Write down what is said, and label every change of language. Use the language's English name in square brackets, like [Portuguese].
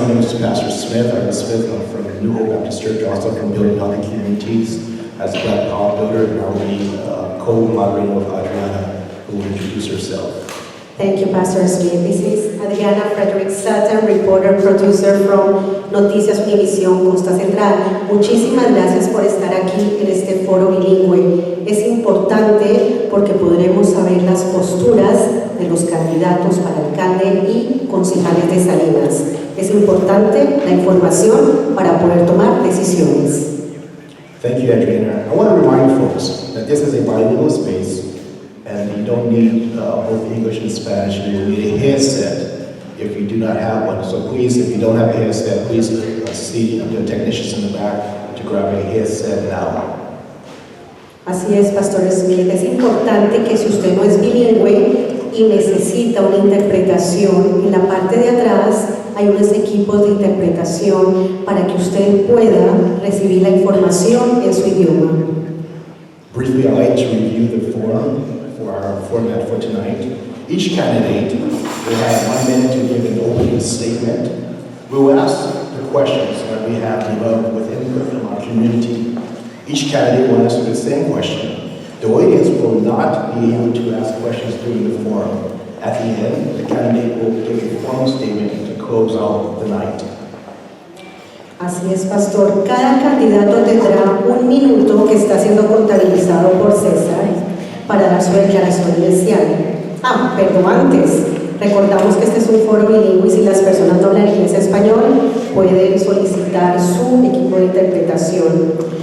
[English] My name is Pastor Smith. I'm Smith. I'm from New Hope Baptist Church, also from Building Healthy Communities as a Black Power Builder, and I'll be co-moderator with Adriana, who will introduce herself. Thank you, Pastor Smith. This is Adriana, Frederick, Sutton, reporter, producer from Noticias Univision, Costa Central. [Spanish] Muchísimas gracias por estar aquí en este foro bilingüe. Es importante porque podremos saber las posturas de los candidatos para alcalde y concejales de Salinas. Es importante la información para poder tomar decisiones. [English] Thank you, Adriana. I want to remind folks that this is a bilingual space and you don't need both English and Spanish. You will need a headset if you do not have one. So please, if you don't have a headset, please see the technicians in the back to grab a headset now. [Spanish] Así es, Pastor Smith. Es importante que si usted no es bilingüe y necesita una interpretación, en la parte de atrás hay unos equipos de interpretación para que usted pueda recibir la información en su idioma. [English] Briefly, I'd like to review the forum for our format for tonight. Each candidate will have 1 minute to give an opening statement. We will ask the questions that we have developed with input from our community. Each candidate will answer the same question. The audience will not be able to ask questions during the forum. At the end, the candidate will give a formal statement to close out the night. [Spanish] Así es, Pastor. Cada candidato tendrá 1 minuto que está siendo contabilizado por César para dar su declaración inicial. Pero antes, recordamos que este es un foro bilingüe y si las personas no hablan inglés o español, pueden solicitar su equipo de interpretación.